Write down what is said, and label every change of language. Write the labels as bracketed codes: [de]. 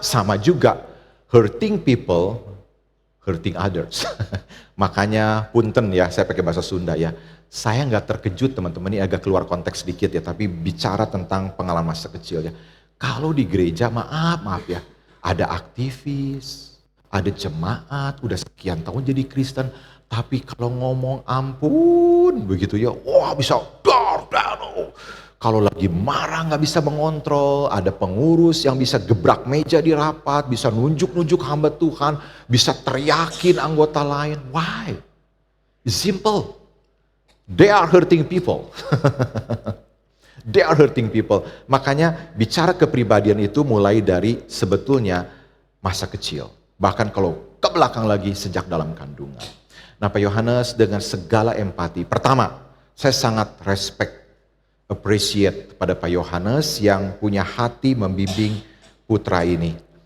[en] Sama juga, hurting people, hurting others. [id] Makanya punten ya, saya pakai bahasa Sunda ya. Saya nggak terkejut teman-teman, ini agak keluar konteks sedikit ya, tapi bicara tentang pengalaman masa kecil ya. Kalau di gereja, maaf ya, ada aktivis, ada jemaat, udah sekian tahun jadi Kristen, tapi kalau ngomong ampun, begitu ya, wah bisa dar. Kalau lagi marah nggak bisa mengontrol, ada pengurus yang bisa gebrak meja di rapat, bisa nunjuk-nunjuk hamba Tuhan, bisa teriakin anggota lain. [en] Why? It's simple. They are hurting people. They are hurting people. [id] Makanya bicara kepribadian itu mulai dari sebetulnya masa kecil. Bahkan kalau ke belakang lagi sejak dalam kandungan. Nah Pak Yohanes dengan segala empati. Pertama, saya sangat respect, appreciate pada Pak Yohanes yang punya hati membimbing putra ini.